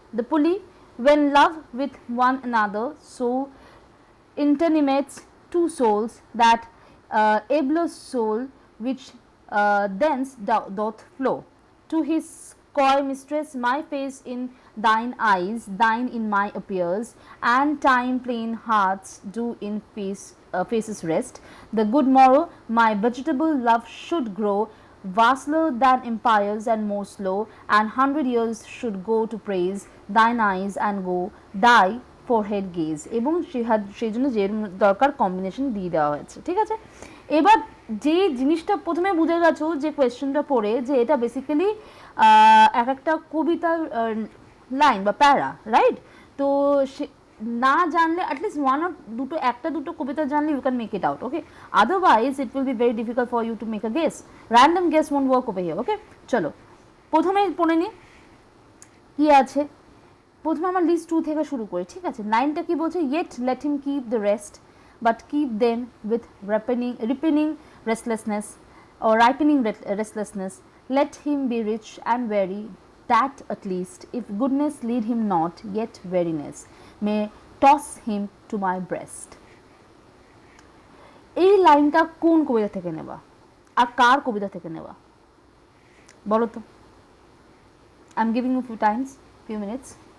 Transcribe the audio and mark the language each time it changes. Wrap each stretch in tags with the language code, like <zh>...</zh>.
<en>The pulley, when love with one another so internimates two souls, that abler soul which thence doth flow to his coy mistress, my face in thine eyes, thine in my appears, and time plain hearts do in faces rest. The good morrow, my vegetable love should grow vaster than empires and more slow, and 100 years should go to praise thine eyes and go thy forehead gaze.</en> <bn>এবং সেই জন্য যে দরকার combination দিয়ে দেওয়া হয়েছে, ঠিক আছে? এবার যে জিনিসটা প্রথমে বুঝে গেছো যে কোয়েশ্চেনটা পড়ে, যে এটা বেসিক্যালি এক একটা কবিতার লাইন বা প্যারা, রাইট? তো না জানলে</bn> <en>at least one or</en> <bn>দুটো, একটা দুটো কবিতা জানলে</bn> <en>You can make it out, okay? Otherwise it will be very difficult for you to make a guess. Random guess won't work over here, okay?</en> <bn>চলো প্রথমে পড়ে নিই কি আছে। প্রথমে আমার লিস্ট 2 থেকে শুরু করি, ঠিক আছে? লাইনটা কি বলছে?</bn> <en>yet let him keep the rest, but keep them with ripening restlessness or ripening restlessness. Let him be rich and weary, that at least, if goodness lead him not, yet weariness may toss him to my breast.</en> <bn>এই লাইনটা কোন কবিতা থেকে নেওয়া আর কার কবিতা থেকে নেওয়া বলো তো?</bn> <en>I am giving you few minutes.</en>